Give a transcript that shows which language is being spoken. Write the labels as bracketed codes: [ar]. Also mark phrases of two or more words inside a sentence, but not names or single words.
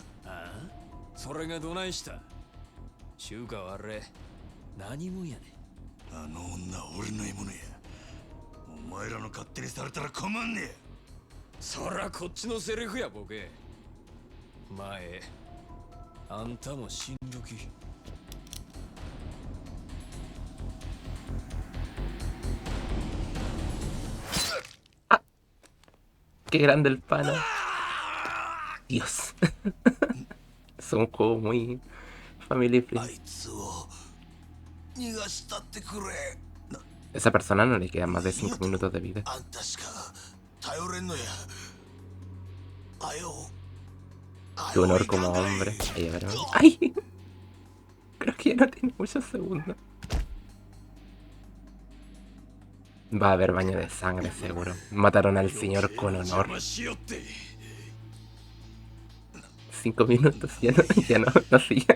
[ja] ああ、それがどないした。中華はあれ何もんやね。あの女は俺の獲物や。お前らの勝手にされたら困んねえ。そらこっちのセリフやボケ。前あんたも死んどき。 [es] ¡Qué grande el pana! Dios. Es un juego muy family [ja] あ [es] friendly. [ja] いつを逃がしたってくれ。 [es] Esa persona no le quedan más de 5 minutos de vida. [ja] あんたしか頼れんのや。あよ。 [es] Qué honor como hombre. Ahí, a ver. ¡Ay! Creo que ya no tiene muchos segundos. Va a haber baño de sangre, seguro. Mataron al señor con honor. 5 minutos, ya no sigue.